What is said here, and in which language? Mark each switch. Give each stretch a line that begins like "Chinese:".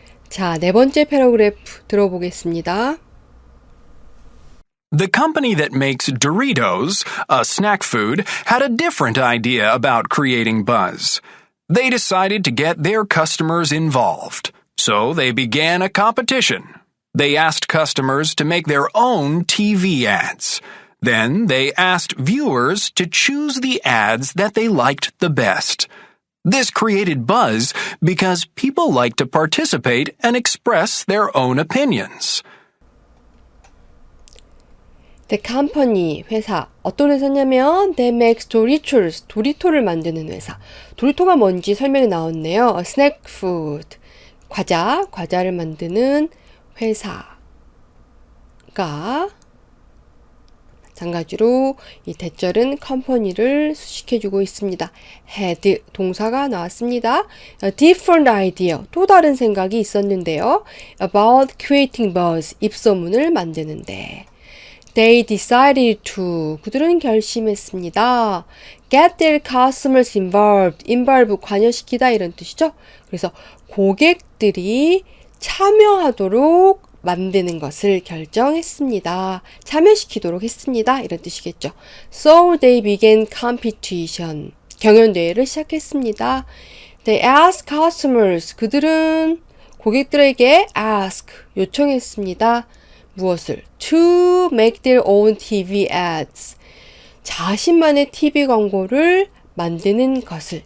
Korean: 자, 네 번째 패러그래프 들어보겠습니다.
English: The company that makes Doritos, a snack food, had a different idea about creating buzz. They decided to get their customers involved. So they began a competition. They asked customers to make their own TV ads. Then they asked viewers to choose the ads that they liked the best. This created buzz because people like to participate and express their own opinions. The company,
Korean: 회사. 어떤 회사냐면
English: That makes Doritos,
Korean: 도리토를 만드는 회사. 도리토가 뭔지 설명이 나왔네요.
English: A snack food,
Korean: 과자를 만드는 회사가 마찬가지로 이 대절은 컴퍼니를 수식해주고 있습니다. had, 동사가 나왔습니다.
English: A different idea,
Korean: 또 다른 생각이 있었는데요.
English: About creating buzz,
Korean: 입소문을 만드는데.
English: They decided to,
Korean: 그들은 결심했습니다.
English: Get their customers involved, involve,
Korean: 관여시키다 이런 뜻이죠. 그래서 고객들이 참여하도록 만드는 것을 결정했습니다. 참여시키도록 했습니다. 이런 뜻이겠죠.
English: So they began competition,
Korean: 경연대회를 시작했습니다.
English: They asked customers,
Korean: 그들은 고객들에게
English: ask,
Korean: 요청했습니다. 무엇을?
English: To make their own TV ads.
Korean: 자신만의 TV 광고를 만드는 것을.